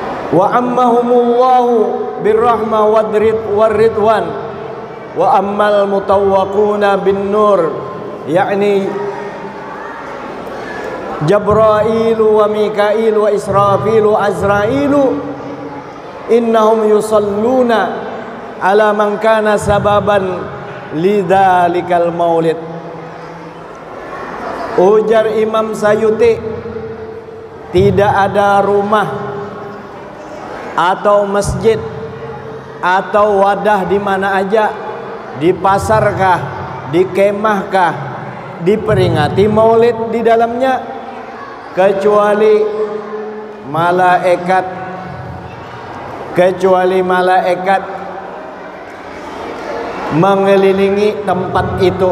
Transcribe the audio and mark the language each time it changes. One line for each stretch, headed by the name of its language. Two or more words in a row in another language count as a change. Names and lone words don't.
Arabic: وعمهم الله بالرحمة والرضوان وأما المطوقون بالنور يعني جبرائيل وميكائيل وإسرافيل وعزرائيل إنهم يصلون على من كان سببا لذلك المولد.
Indonesian: Ujar Imam Sayuti, tidak ada rumah atau masjid atau wadah di mana aja, di pasarkah, di kemahkah, diperingati maulid di dalamnya, kecuali malaikat mengelilingi tempat itu.